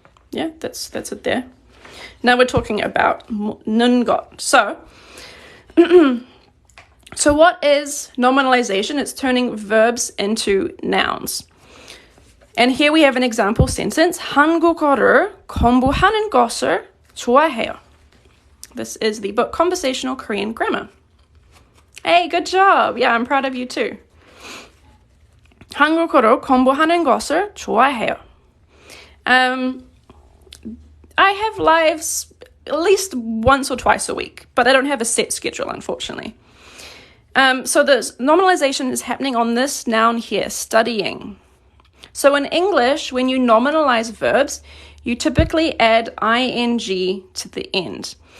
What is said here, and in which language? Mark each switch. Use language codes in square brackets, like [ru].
[en] Yeah, that's it there. Now we're talking about 능것. So what is nominalization? It's turning verbs into nouns. And here we have an example sentence. [ko] 한국어를 공부하는 것을 좋아해요. [en] This is the book Conversational Korean Grammar. Hey, good job. Yeah, I'm proud of you too. [ko] 한국어를 공부하는 것을 좋아해요. [en] I have lives at least once or twice a week, but I don't have a set schedule, unfortunately. So the nominalization is happening on this noun here, studying. So in English, when you nominalize verbs, you typically add ing to the end.